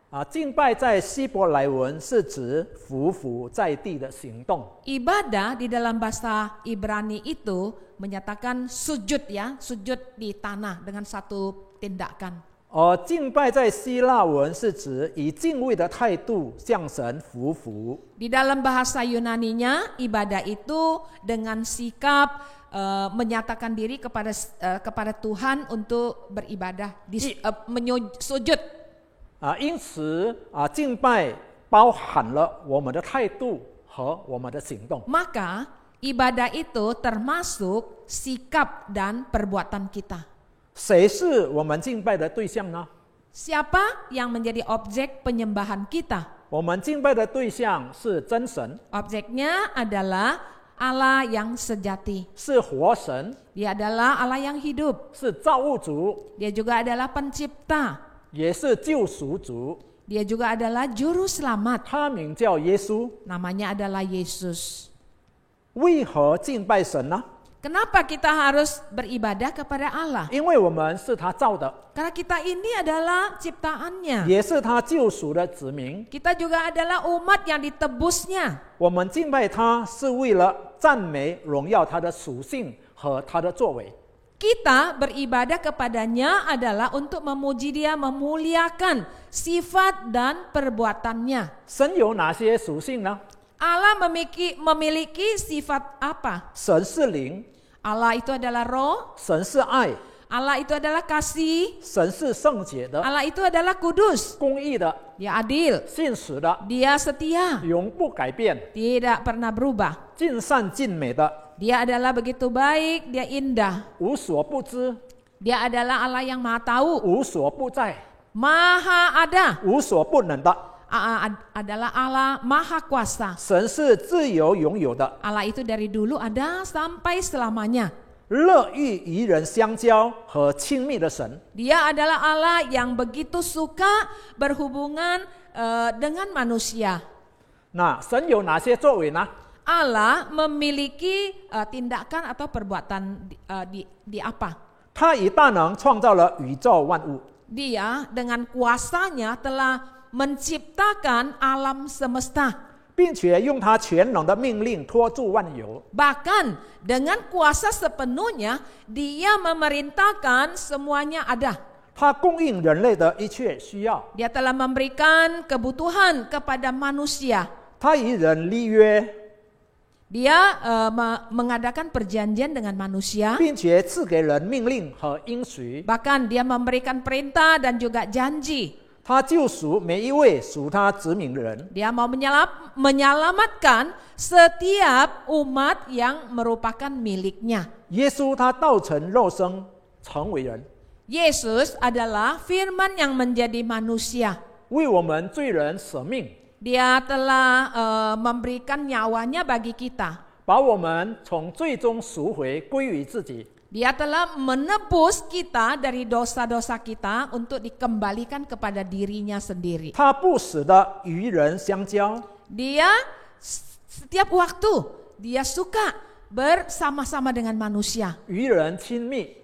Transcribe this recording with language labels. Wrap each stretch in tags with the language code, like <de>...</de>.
<zh>敬拜在希伯来文是指匍匐在地的行动。</zh> <id>Ibadah di dalam bahasa Ibrani itu menyatakan sujud ya, sujud di tanah dengan satu tindakan.</id> <zh>而敬拜在希腊文是指以敬畏的态度向神匍匐。</zh> <id>Di dalam bahasa Yunaninya, ibadah itu dengan sikap menyatakan diri kepada Tuhan untuk beribadah, sujud.</id> <zh>因此敬拜包含了我们的态度和我们的行动。</zh> <id>Maka ibadah itu termasuk sikap dan perbuatan kita.</id> <zh>谁是我们敬拜的对象呢？</zh> <id>Siapa yang menjadi objek penyembahan kita?</id> <zh>我们敬拜的对象是真神，</zh> <id>Objeknya adalah Allah yang sejati.</id> <zh>是活神，</zh> <id>Dia adalah Allah yang hidup.</id> <zh>是造物主，</zh> <id>Dia juga adalah pencipta.</id> <zh>也是救赎主。</zh> <id>Dia juga adalah juru selamat.</id> <zh>他名叫耶稣。</zh> <id>Namanya adalah Yesus.</id> <zh>为何敬拜神呢？</zh> <id>Kenapa kita harus beribadah kepada Allah?</id> <zh>因为我们是他造的，</zh> <id>Karena kita ini adalah ciptaannya.</id> <zh>也是他救赎的子民。</zh> <id>Kita juga adalah umat yang ditebusnya.</id> <zh>我们敬拜他是为了赞美、荣耀他的属性和他的作为。</zh> <id>Kita beribadah kepadanya adalah untuk memuji dia, memuliakan sifat dan perbuatannya.</id> <zh>神有哪些属性呢？</zh> <id>Allah memiliki sifat apa?</id> <zh>神是灵，</zh> <id>Allah itu adalah roh,</id> <zh>神是爱，</zh> <id>Allah itu adalah kasih,</id> <zh>神是圣洁的、</zh> <id>Allah itu adalah kudus,</id> <zh>公义的、</zh> <id>dia adil,</id> <zh>信实的、</zh> <id>dia setia,</id> <zh>永不改变、</zh> <id>tidak pernah berubah.</id> <zh>尽善尽美的、</zh> <id>Dia adalah begitu baik, dia indah.</id> <zh>无所不知、</zh> <id>Dia adalah Allah yang maha tahu,</id> <zh>无所不在、</zh> <id>maha ada,</id> <zh>无所不能的。</zh> <id>adalah Allah maha kuasa.</id> <zh>神是自由拥有的，</zh> <id>Allah itu dari dulu ada sampai selamanya.</id> <zh>乐意与人相交和亲密的神。</zh> <id>Dia adalah Allah yang begitu suka berhubungan dengan manusia.</id> <zh>那神有哪些作为呢？</zh> <id>Allah memiliki tindakan atau perbuatan di apa?</id> <zh>他以大能创造了宇宙万物，</zh> <id>Dia dengan kuasanya telah menciptakan alam semesta.</id> <zh>并且用他全能的命令托住万有。</zh> <id>Bahkan dengan kuasa sepenuhnya, dia memerintahkan semuanya ada.</id> <zh>他供应人类的一切需要，</zh> <id>Dia telah memberikan kebutuhan kepada manusia.</id> <zh>他与人立约，</zh> <id>Dia mengadakan perjanjian dengan manusia.</id> <zh>并且赐给人命令和应许。</zh> <id>Bahkan dia memberikan perintah dan juga janji.</id> <zh>他救赎每一位属他子民的人。</zh> <id>Dia mau menyelamatkan setiap umat yang merupakan miliknya.</id> <zh>耶稣他道成肉身，成为人，</zh> <id>Yesus adalah firman yang menjadi manusia.</id> <zh>为我们罪人舍命，</zh> <id>Dia telah memberikan nyawanya bagi kita.</id> <zh>把我们从罪中赎回，归于自己。</zh> <id>Dia telah menebus kita dari dosa-dosa kita untuk dikembalikan kepada dirinya sendiri.</id> <zh>他不死的与人相交，</zh> <id>Dia setiap waktu dia suka bersama-sama dengan manusia.</id> <zh>与人亲密，</zh>